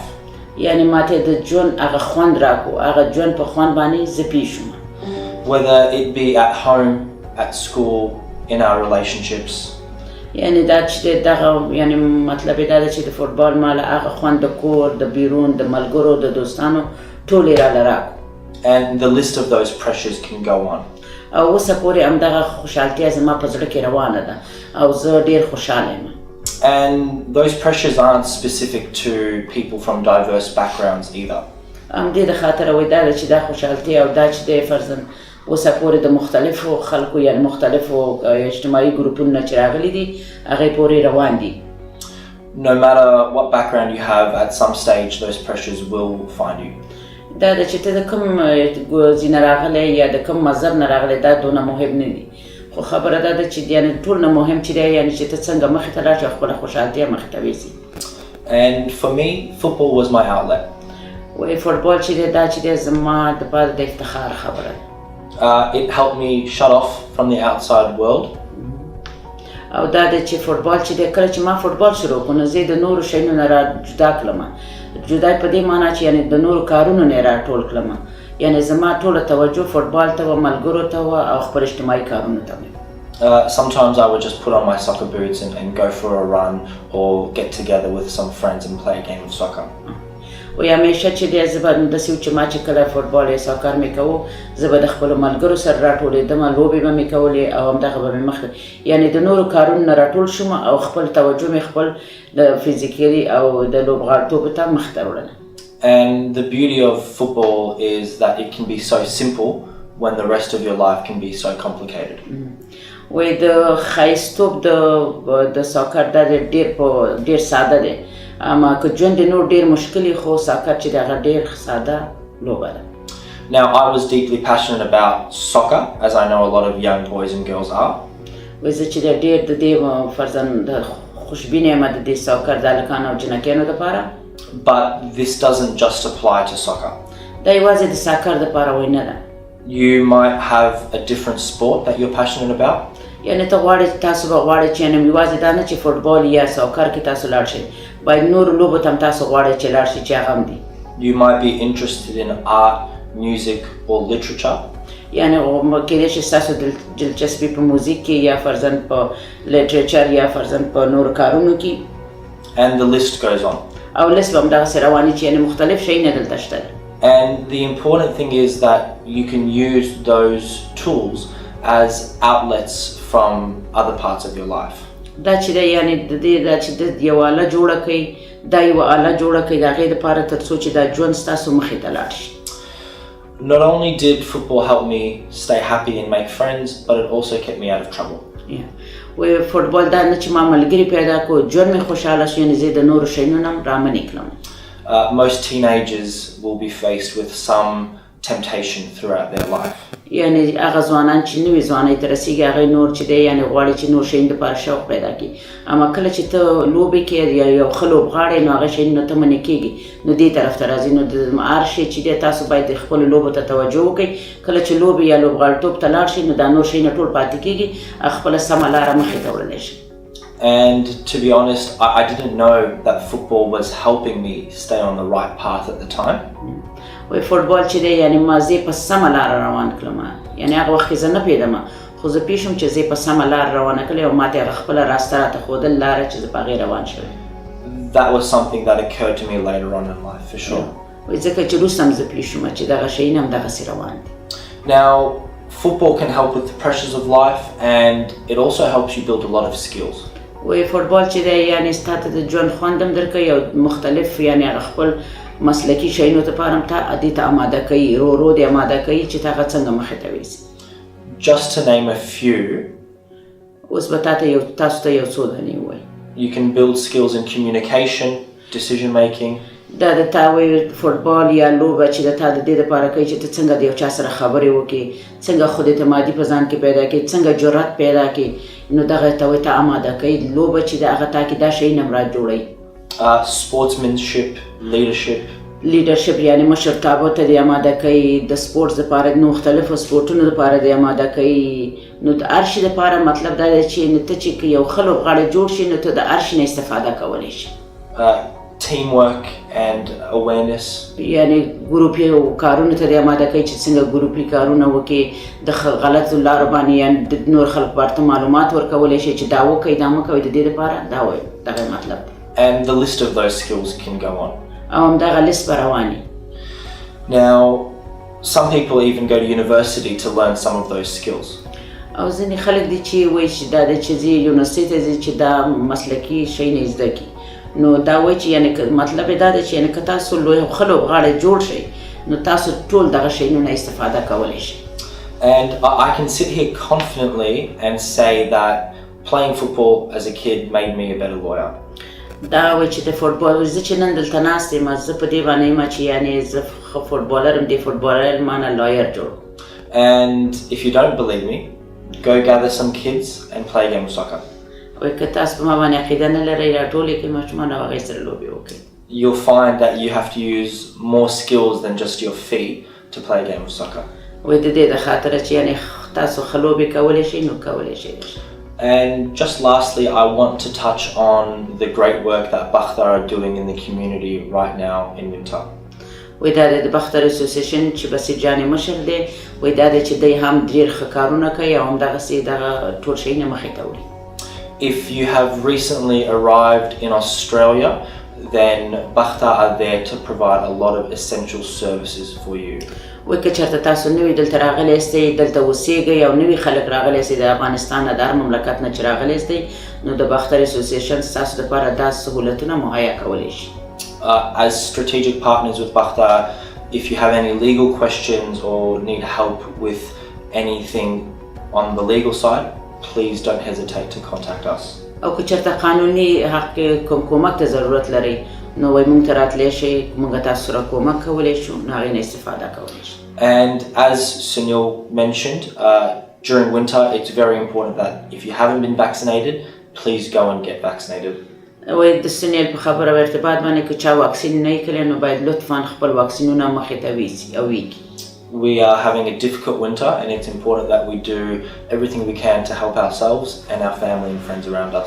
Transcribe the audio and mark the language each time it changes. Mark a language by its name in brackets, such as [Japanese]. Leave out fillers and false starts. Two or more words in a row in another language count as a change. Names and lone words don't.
[Pashto] یعنی ماته د ژوند هغه خوند راکو هغه ژوند په خوند باندې زه پوه شوم. [English] Whether it be at home, at school, in our relationships. [Pashto] یعنی دا چې دغه یعنی مطلب دا دی چې د فوتبال مال هغه خوند د کور د بیرون د ملګرو د دوستانو ټولې راله راکو. [English] And the list of those pressures can go on. [Pashto] او اوسه پورې همدغه خوشحالتیا زما په زړه کې روانه ده او زه ډېر خوشحاله یم. [English] And those pressures aren't specific to people from diverse backgrounds either. [Pashto] همدې د خاطره وایي دا ده چې دا خوشحالتیا او دا چې دی فرضاً اوسه پورې د مختلفو خلکو یعنی مختلفو اجتماعي ګروپونو نه چې راغلي دي هغې پورې روان دي. [English] No matter what background you have, at some stage those pressures will find you. [Pashto] دا د چې ته د کوم ځای نه راغلی یا د کوم مذهب نه راغلی دا دونه مهم نه دي خو خبره دا ده چې یعنی ټول نه مهم چې دی یعنی چې ته څنګه مخې ته لاړ شې خپله خوشحالتیا مخې ته ویسي. [English] And for me, football was my outlet. [Pashto] وایي فوټبال چې دی دا چې دی زما دپاره د افتخار خبره ده. [English] It helped me shut off from the outside world. [Pashto] او دا د چې فوټبال چې دی کله چې ما فوټبال شروع کړو نو زه د نورو شیانو نه را جدا کړم. جدا په دې معنا چې یعنی د نورو کارونو نه را ټول کړم یعنی زما ټوله توجه فوټبال ته و ملګرو ته و او خپل اجتماعي کارونو ته و. [English] Sometimes I would just put on my soccer boots and go for a run or get together with some friends and play a game of soccer. [Pashto] وی همیشه چې دی زه به داسې و چې ما چې کله فوټبال یا ساکر مې کوو زه به د خپلو ملګرو سره راټولېدم لوبې به مې کولې او همدغه به مې مخکې یعنی د نورو کارونو نه راټول شوم او خپل توجه مې خپل د فزیکلي او د لوبغاړتوب ته مخې ته وړله. [English] And the beauty of football is that it can be so simple when the rest of your life can be so complicated. [Pashto] وی د ښایستوب د ساکر دا ډېر ساده دی اما که ژوند نور ډېر مشکل خو ساکر چې د هغه ډېر ساده لوبه ده. [English] Now I was deeply passionate about soccer, as I know a lot of young boys and girls are. [Pashto] وی زه چې ډېر د دې فرضاً د خوشبینه یم د دې ساکر د هلکانو او جنکیانو دپاره. [English] But this doesn't just apply to soccer. [Pashto] دا یوازې د ساکر دپاره وایي نه ده. [English] You might have a different sport that you're passionate about. [Pashto] یعنی ته غواړې تاسو به غواړئ چې یعنې یوازې دا نه چې فوټبال یا ساکر کې تاسو لاړ شئ باید نورو لوبو ته هم تاسو غواړئ چې لاړ شئ چې هغه هم دي. [English] You might be interested in art, music or literature. [Pashto] یعنی کېدای شي ستاسو دلچسپي په موزیک کې یا فرضاً په لیټریچر یا فرضاً په نورو کارونو کې. [English] And the list goes on. [Pashto] او لیست به همدغسې رواني چې یعنې مختلف شیونه دلته شته ده. [English] And the important thing is that you can use those tools as outlets from other parts of your life. [Pashto] دا چې دی یعنې د دې دا چې د یو آله جوړه کړئ دا یوه آله جوړه کړئ د هغې دپاره تر څو چې دا ژوند ستاسو مخې ته لاړ شي. [English] Not only did football help me stay happy and make friends, but it also kept me out of trouble. [Pashto] وی فوټبال دا نه چې ما ملګري پیدا کړو ژوند مې خوشحاله شو یعنې زه د نورو شیانو نه هم رامنې کړم. [English] Most teenagers will be faced with some temptation throughout their life. [Pashto] یعنی هغه ځوانان چې نوي ځوانۍ ته رسېږي هغې نور چې دی یعنې غواړي چې نور شیانو دپاره شوق پیدا کړي اما کله چې ته لوبې کې یا یو ښه لوبغاړی نو هغه شیانو ته منې کېږي نو دې طرف ته راځي نو د هر شی چې دی تاسو باید خپلو لوبو ته توجه وکړئ کله چې لوبې یا لوبغاړتوب ته لاړ شئ نو دا نور شیونه ټول پاتې کېږي خپله سمه لاره مخې ته وړلی شئ. [English] And to be honest, I didn't know that football was helping me stay on the right path at the time. [Pashto] وی فوټبال چې دی یعنې ما زه په سمه لاره روان کړم یعنې هغه وخت کې زه نه پوهېدم خو زه پوه شوم چې زه په سمه لاره روانه کړې او ما ته هغه خپله راسته راته ښودل لاره چې زه په هغې روان شوی. [English] That was something that occurred to me later on in life for sure. [Pashto] وی ځکه چې وروسته هم زه پوه شوم چې دغه شیونه هم دغسې روان دي. [English] Now, football can help with the pressures of life and it also helps you build a lot of skills. [Pashto] وی فوټبال چې دی یعنې ستا ته د ژوند خوند هم درکوي او مختلف یعنې هغه خپل مسلکي شیانو دپاره هم دې ته اماده کوي ورو ورو دې اماده کوي چې ته هغه څنګه مخې ته ویسي. [English] just to name a few, [Pashto] اوس به تاسو ته یو څو دانې ووایم. [English] you can build skills in communication, decision making, [Pashto] دا د تا وایي فوټبال یا لوبه چې د تا د دې دپاره کوي چې ته څنګه د یو چا سره خبرې وکړې، څنګه خود اعتمادي په ځان کې پیدا کړې، څنګه جرأت پیدا کړې، نو دغه ته وایي ته اماده کوي. لوبه چې د هغه تا کې دا شی نه مراد جوړوي. [English] sportsmanship, leadership. [Pashto] لیډرشپ یعنی مشرتابه ته د اماده کوي، د سپورټس دپاره د مختلفو سپورټونو دپاره د اماده کوي. نو د هر شي دپاره مطلب دا دی چې ته چې یو ښه لوبغاړی جوړ شي نو ته د هر شي نه استفاده کولی شي. [English] Teamwork and awareness. [Pashto] یعنی ګروپي کارونو ته د اماده کوي چې څنګه ګروپي کارونه وکړي، د غلطو لارو باندې یعنی د نور خلکو ورته معلومات ورکولی شي چې دا وکړئ دا مه کوئ، د دې دپاره دا وایي دغه مطلب دی. [English] And the list of those skills can go on. [Pashto] او همدغه لیست به روان وي. [English] Now, some people even go to university to learn some of those skills. [Pashto] او ځینې خلک دي چې وایي چې دا دی چې ځي یونیورسټۍ ته ځي چې دا مسلکي شی نه زده کړي. نو دا وایي چې یعنې مطلب یې دا دی چې یعنې که تاسو ښه لوبغاړی جوړ شئ نو تاسو ټول دغه شیانو نه استفاده کولی شئ. [English] And I can sit here confidently and say that playing football as a kid made me a better lawyer. [Pashto] دا وایي چې د فوټبال زه چې نن دلته ناست یم زه په دې باندې یم چې یعنې زه ښه فوټبالر یم، دې فوټبالر ما نه لایر جوړ. [English] And if you don't believe me, go gather some kids and play a game of soccer. [Pashto] وایي که تاسو په ما باندې عقیده نه لرئ راټول یې کړئ ماشومان او هغوی سره لوبې وکړئ. [English] You'll find that you have to use more skills than just your feet to play a game of soccer. [Pashto] وایي د دې د خاطره چې یعنې تاسو ښه لوبې کولی شئ نو کولی شئ. [English] And just lastly, I want to touch on the great work that Bakhtar are doing in the community right now in winter. [Pashto] وایي دا د بختر اسوسیشن چې بصیر جان مشر دی، وایي دا دی چې دی هم ډېر ښه کارونه کوي او همدغسې دغه ټول شیونه مخې ته وړي. [English] If you have recently arrived in Australia, then Bakhtar are there to provide a lot of essential services for you. [Pashto] وایي که چېرته تاسو نوي دلته راغلی یاستئ، دلته اوسېږئ او نوي خلک راغلی یاستئ د افغانستان نه د هر مملکت نه چې راغلی یاستئ نو د بختر اسوسیشن ستاسو دپاره دا سهولتونه مهیا کولی شي. [English] As strategic partners with Bakhtar, if you have any legal questions or need help with anything on the legal side, please don't hesitate to contact us. [Pashto] او که چېرته قانوني حق کوم کومک ته ضرورت لرئ نو وایي موږ ته راتلی شئ، موږ تاسو سره کومک کولی شو، نو هغې نه استفاده کولی شئ. [English] And as Sunil mentioned, during winter it's very important that if you haven't been vaccinated, please go and get vaccinated. [Pashto] وایي د سنیل په خبره او ارتباط باندې که چا واکسین نه یې کړی نو باید لطفا خپل واکسینونه مخې ته ویسي او ویږي. [English] We are having a difficult winter and it's important that we do everything we can to help ourselves and our family and friends around us.